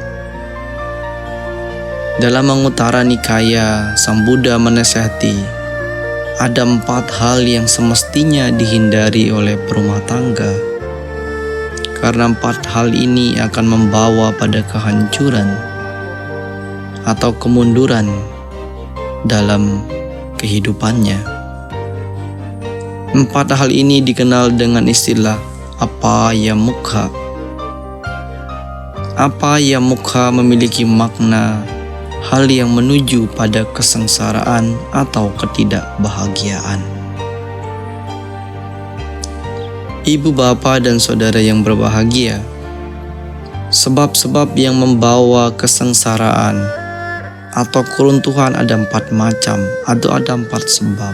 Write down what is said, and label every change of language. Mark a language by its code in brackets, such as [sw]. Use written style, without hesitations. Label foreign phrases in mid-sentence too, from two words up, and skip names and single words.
[id] Dalam Anguttara Nikaya, Sang Buddha menasihati, ada 4 hal yang semestinya dihindari oleh perumah tangga, karena 4 hal ini akan membawa pada kehancuran atau kemunduran dalam kehidupannya. 4 hal ini dikenal dengan istilah [pi] apaya mukha. Apaya mukha [id] memiliki makna hal yang menuju pada kesengsaraan atau ketidakbahagiaan. Ibu, bapak, dan saudara yang berbahagia, sebab-sebab yang membawa kesengsaraan atau keruntuhan ada 4 macam atau ada 4 sebab.